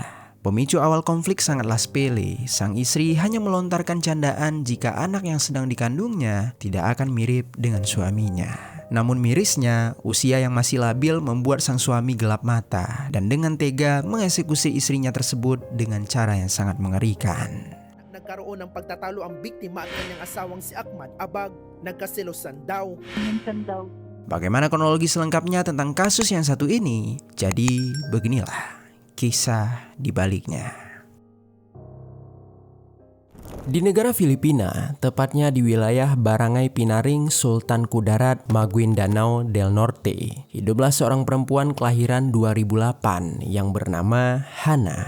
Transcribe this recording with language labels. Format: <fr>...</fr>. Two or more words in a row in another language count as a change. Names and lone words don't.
<id>Pemicu awal konflik sangatlah sepele. Sang istri hanya melontarkan candaan jika anak yang sedang dikandungnya tidak akan mirip dengan suaminya. Namun mirisnya, usia yang masih labil membuat sang suami gelap mata dan dengan tega mengeksekusi istrinya tersebut dengan cara yang sangat mengerikan.</id> <tl>Nagkaroon ng pagtatalo ang biktima at kanyang asawang si Ahmad Abag. Nagkaselosan daw.</tl> <id>Bagaimana kronologi selengkapnya tentang kasus yang satu ini? Jadi beginilah kisah di baliknya. Di negara Filipina, tepatnya di wilayah Barangay Pinaring, Sultan Kudarat, Maguindanao del Norte, hiduplah seorang perempuan kelahiran 2008 yang bernama Hana.</id>